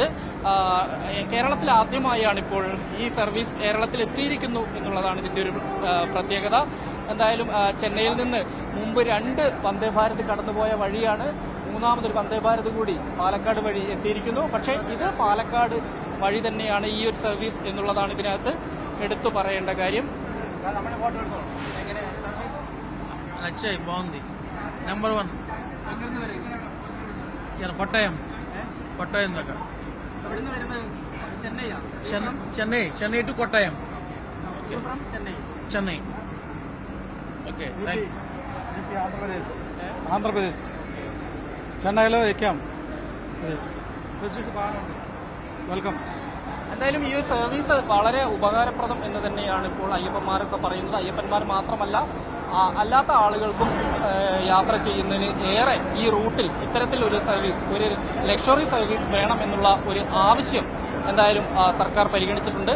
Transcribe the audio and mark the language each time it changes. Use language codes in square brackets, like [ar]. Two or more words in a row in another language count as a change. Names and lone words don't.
[ml] കേരളത്തിൽ ആദ്യമായാണ് ഇപ്പോൾ ഈ സർവീസ് കേരളത്തിൽ എത്തിയിരിക്കുന്നു എന്നുള്ളതാണ് ഇതിന്റെ ഒരു പ്രത്യേകത. എന്തായാലും ചെന്നൈയിൽ നിന്ന് മുമ്പ് 2 വന്ദേ ഭാരത് കടന്നുപോയ വഴിയാണ്. 3ാമതൊരു വന്ദേ ഭാരത് കൂടി പാലക്കാട് വഴി എത്തിയിരിക്കുന്നു. പക്ഷേ ഇത് പാലക്കാട് വഴി തന്നെയാണ് ഈ ഒരു സർവീസ് എന്നുള്ളതാണ് ഇതിനകത്ത് എടുത്തു പറയേണ്ട കാര്യം. [te] బాగుంది. నెంబర్ 1 కొట్టాయం దాకా చెన్నై టు కొట్టాయం. చెన్నై. ఓకే, ఆంధ్రప్రదేశ్ చెన్నైలో ఎక్కాం. వెల్కమ్. [ml] എന്തായാലും ഈ ഒരു സർവീസ് വളരെ ഉപകാരപ്രദം എന്ന് തന്നെയാണ് ഇപ്പോൾ അയ്യപ്പന്മാരൊക്കെ പറയുന്നത്. അയ്യപ്പന്മാർ മാത്രമല്ല, അല്ലാത്ത ആളുകൾക്കും യാത്ര ചെയ്യുന്നതിന് ഏറെ ഈ റൂട്ടിൽ ഇത്തരത്തിലൊരു സർവീസ്, ഒരു ലക്ഷറി സർവീസ് വേണം എന്നുള്ള ഒരു ആവശ്യം എന്തായാലും സർക്കാർ പരിഗണിച്ചിട്ടുണ്ട്.